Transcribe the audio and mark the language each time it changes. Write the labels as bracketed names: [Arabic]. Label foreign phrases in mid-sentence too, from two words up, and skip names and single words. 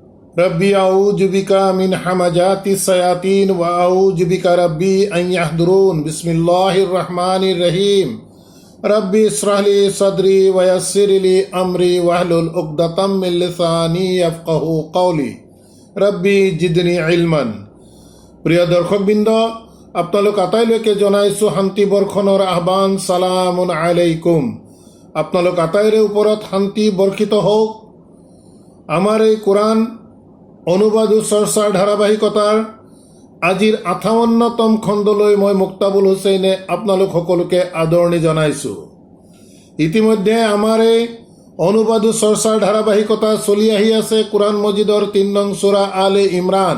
[Arabic] رب أعوذ بك من همزات الشياطين وأعوذ بك رب أن يحضرون. بسم الله الرحمن الرحيم. رب اشرح لي صدري ويسر لي أمري واحلل عقدة من لساني يفقهوا قولي. رب زدني علما. [Assamese] প্ৰিয় দৰ্শকবৃন্দ, আপোনালোক আটাইলৈকে জনাইছোঁ শান্তি বৰ্ষণৰ আহ্বান। [Arabic] سلام عليكم. [Assamese] আপোনালোক আটাইৰে ওপৰত শান্তি বৰ্ষিত হওক। আমাৰ এই কোৰআন অনুবাদ ও চৰ্চাৰ ধাৰাবাহিকতাৰ আজিৰ ৫৮তম খণ্ডলৈ মই মুক্তাবুল হুছেইনে আপোনালোক সকলোকে আদৰণি জনাইছোঁ। ইতিমধ্যে আমাৰ এই অনুবাদ ও চৰ্চাৰ ধাৰাবাহিকতা চলি আহি আছে কোৰআন মজিদৰ ৩ নং সূৰা আলে ইমৰান।